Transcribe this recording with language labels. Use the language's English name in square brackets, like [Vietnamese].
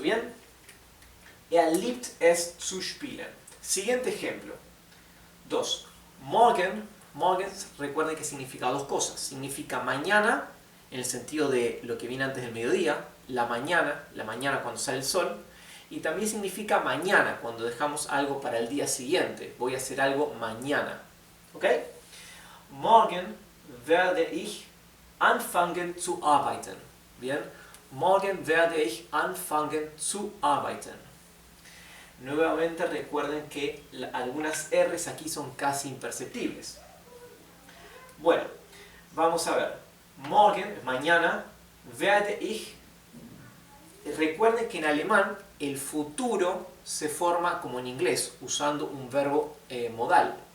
[Spanish] ¿Bien? [German] Er liebt es zu spielen. [Spanish] Siguiente ejemplo. [German] 2. Morgen. [Spanish] Morgen, recuerden que significa dos cosas. Significa mañana, en el sentido de lo que viene antes del mediodía, la mañana cuando sale el sol. Y también significa mañana, cuando dejamos algo para el día siguiente. Voy a hacer algo mañana. ¿Ok? [German] Morgen werde ich anfangen zu arbeiten. [Spanish] Bien. [German] Morgen werde ich anfangen zu arbeiten. [Spanish] Nuevamente recuerden que algunas R's aquí son casi imperceptibles. Bueno, vamos a ver. Morgen, mañana, werde ich. Recuerden que en alemán el futuro se forma como en inglés, usando un verbo modal.